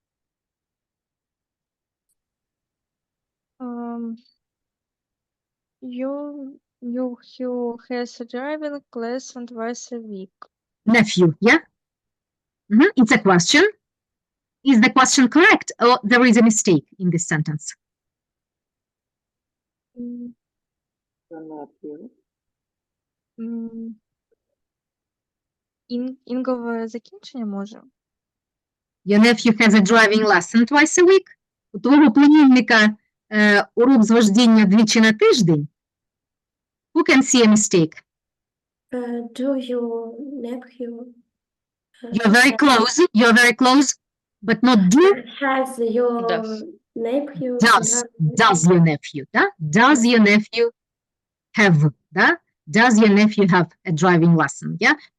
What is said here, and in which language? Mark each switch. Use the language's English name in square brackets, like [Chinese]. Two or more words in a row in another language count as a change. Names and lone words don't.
[English] You has a driving lesson twice a week. Nephew, yeah? It's a question. Is the question correct or there is a mistake in this sentence? [Ukrainian] Інгове закінчення може? [English] Your nephew has a driving lesson twice a week. [Ukrainian] У твого племінника урок з вождіння двічі на тиждень. [English] Who can see a mistake? Do your nephew You're very close, but not do. has your Does. nephew Does your nephew, да? Does your nephew have, да? Does your nephew have a driving lesson, yeah?